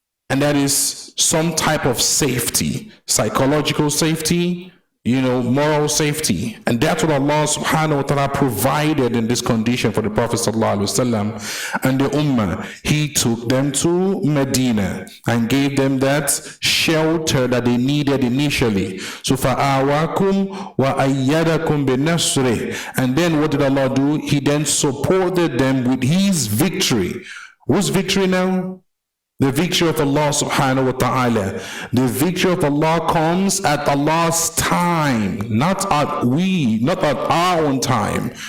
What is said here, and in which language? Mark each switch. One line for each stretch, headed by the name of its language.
English: And that is some type of safety, psychological safety, moral safety. And that's what Allah subhanahu wa ta'ala provided in this condition for the Prophet sallallahu alaihi wasallam and the Ummah. He took them to Medina and gave them that shelter that they needed initially.
Arabic: So فَآوَاكُمْ وَأَيَّدَكُمْ بِنَصْرِهِ.
English: And then what did Allah do? He then supported them with His victory. Whose victory now? The victory of Allah subhanahu wa ta'ala. The victory of Allah comes at Allah's time, not at our own time.